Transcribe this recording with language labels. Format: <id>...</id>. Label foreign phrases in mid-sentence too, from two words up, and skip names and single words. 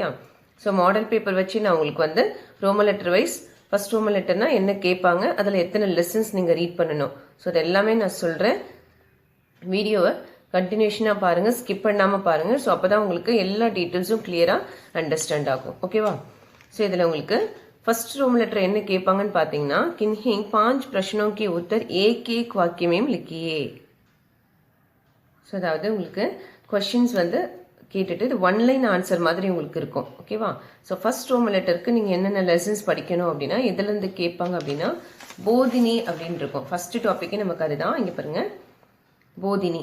<ta>ஸோ</ta> <en>model paper</en> <ta>வச்சு நான் உங்களுக்கு வந்து</ta> <en>Roman letter wise first Roman letter</en> <ta>என்ன கேட்பாங்க, அதில் எத்தனை லெசன்ஸ் நீங்கள் ரீட் பண்ணணும், ஸோ அது எல்லாமே நான் சொல்கிறேன். வீடியோவை கண்டினியூஷனாக பாருங்கள், ஸ்கிப் பண்ணாமல் பாருங்கள். ஸோ அப்போ தான் உங்களுக்கு எல்லா</ta> <en>details clearly understand</en> <ta>ஆகும். ஓகேவா? ஸோ இதில் உங்களுக்கு</ta> <en>first Roman letter</en> <ta>என்ன கேட்பாங்கன்னு பார்த்தீங்கன்னா,</ta> <hi>किन्हीं 5 प्रश्नों के उत्तर एक एक वाक्य में लिखिए.</hi> <ta>ஸோ அதாவது உங்களுக்கு கொஷின்ஸ் வந்து கேட்டுட்டு இது</ta> <en>one line answer</en> <ta>மாதிரி உங்களுக்கு இருக்கும். ஓகேவா? ஸோ</ta> <en>first Roman letter</en> <ta>நீங்கள் என்னென்ன லெசன்ஸ் படிக்கணும் அப்படின்னா எதுலேருந்து கேட்பாங்க அப்படின்னா போதினி அப்படின்னு இருக்கும்.</ta> <en>first topic</en> <ta>நமக்கு அதுதான். இங்கே பாருங்க, போதினி.</ta>